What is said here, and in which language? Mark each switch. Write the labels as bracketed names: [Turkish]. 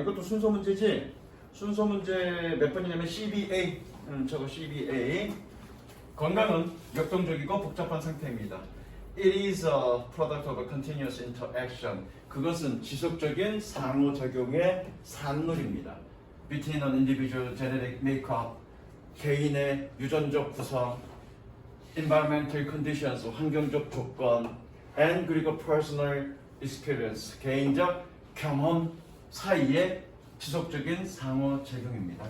[Korean] 이것도 순서 문제지? 순서 문제 몇 번이냐면 CBA. 저거 CBA. 건강은 역동적이고 복잡한 상태입니다. [English] It is a product of a continuous interaction. [Korean] 그것은 지속적인 상호작용의 산물입니다. [English] Between an individual genetic makeup, [Korean] 개인의 유전적 구성, [English] environmental conditions, [Korean] 환경적 조건, and 그리고 [English] personal experience, [Korean] 개인적 경험 사이의 지속적인 상호작용입니다.